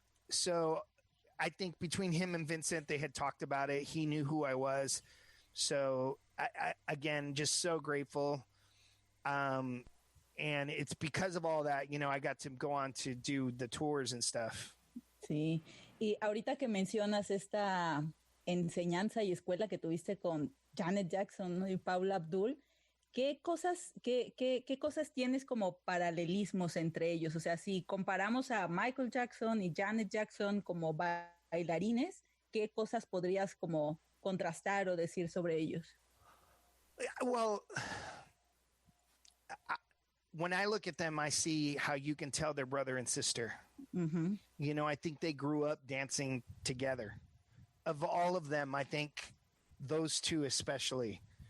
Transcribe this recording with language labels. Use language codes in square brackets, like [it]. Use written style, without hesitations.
[en] So I think between him and Vincent, they had talked about it. He knew who I was. So I again, just so grateful. And it's because of all that, you know, I got to go on to do the tours and stuff. [es] Sí. Y ahorita que mencionas esta enseñanza y escuela que tuviste con Janet Jackson, ¿no? Y Paula Abdul, ¿qué cosas tienes como paralelismos entre ellos? O sea, si comparamos a Michael Jackson y Janet Jackson como bailarines, ¿qué cosas podrías como contrastar o decir sobre ellos? [en] Well, when I look at them, I see how you can tell they're brother and sister. Mm-hmm. You know, I think they grew up dancing together. Of all of them, I think those two especially.